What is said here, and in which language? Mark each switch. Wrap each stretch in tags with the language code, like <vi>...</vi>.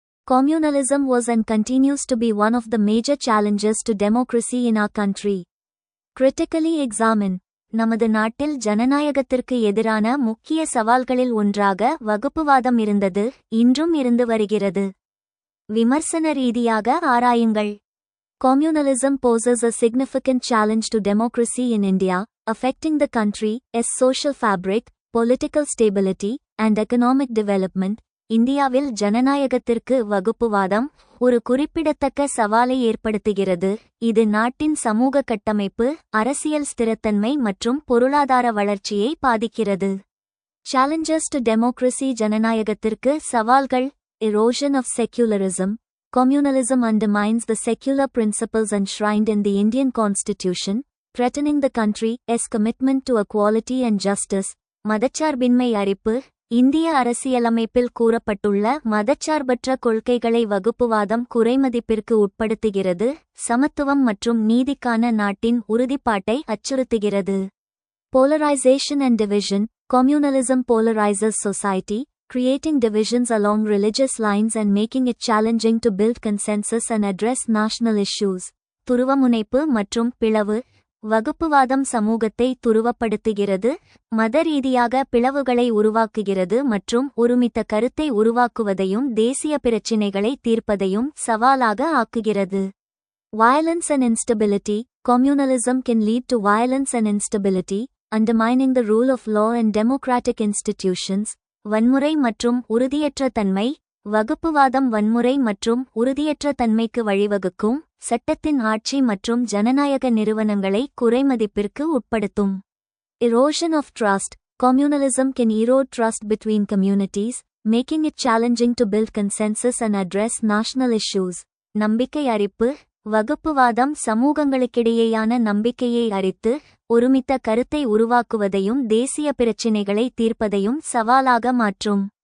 <en>Communalism was and continues to be one of the major challenges to democracy in our country. Critically examine</en> <ta>நமது நாட்டில் ஜனநாயகத்திற்கு எதிரான முக்கிய சவால்களில் ஒன்றாக வகுப்புவாதம் இருந்தது, இன்றும் இருந்து வருகிறது. விமர்சன ரீதியாக ஆராயுங்கள்.</ta> <en>Communalism poses a significant challenge to democracy in India, affecting the country's social fabric, political stability, and economic development.</en> <ta>இந்தியாவில் ஜனநாயகத்திற்கு வகுப்புவாதம் ஒரு குறிப்பிடத்தக்க சவாலை ஏற்படுத்துகிறது. இது நாட்டின் சமூக கட்டமைப்பு, அரசியல் ஸ்திரத்தன்மை மற்றும் பொருளாதார வளர்ச்சியை பாதிக்கிறது.</ta> <en>Challenges to democracy.</en> <ta>ஜனநாயகத்திற்கு சவால்கள்.</ta> <en>Erosion of secularism. Communalism undermines the secular principles enshrined in the Indian Constitution, threatening the country's commitment to equality and justice.</en> <ta>மதச்சார்பின்மை அரிப்பு. இந்திய அரசியலமைப்பில் கூறப்பட்டுள்ள மதச்சார்பற்ற கொள்கைகளை வகுப்புவாதம் குறைமதிப்பிற்கு உட்படுத்துகிறது, சமத்துவம் மற்றும் நீதிக்கான நாட்டின் உறுதிப்பாட்டை அச்சுறுத்துகிறது.</ta> <en>Polarization and division. Communalism polarizes society, creating divisions along religious lines and making it challenging to build consensus and address national issues.</en> <ta>துருவமுனைப்பு மற்றும் பிளவு. வகுப்புவாதம் சமூகத்தை துருவப்படுத்துகிறது, மத ரீதியாக பிளவுகளை உருவாக்குகிறது மற்றும் ஒருமித்த கருத்தை உருவாக்குவதையும் தேசிய பிரச்சினைகளை தீர்ப்பதையும் சவாலாக ஆக்குகிறது.</ta> <en>Violence and instability. Communalism can lead to violence and instability, undermining the rule of law and democratic institutions.</en> <ta>வன்முறை மற்றும் உறுதியற்ற தன்மை. வகுப்புவாதம் வன்முறை மற்றும் உறுதியற்ற தன்மைக்கு வழிவகுக்கும், சட்டத்தின் ஆட்சி மற்றும் ஜனநாயக நிறுவனங்களை குறைமதிப்பிற்கு உட்படுத்தும்.</ta> <en>Erosion of trust. Communalism can erode trust between communities, making it challenging to build consensus and address national issues.</en> <ta>நம்பிக்கை அரிப்பு. வகுப்புவாதம் சமூகங்களுக்கிடையேயான நம்பிக்கையை அரித்து, ஒருமித்த கருத்தை உருவாக்குவதையும் தேசிய பிரச்சினைகளை தீர்ப்பதையும் சவாலாக மாற்றும்.</ta>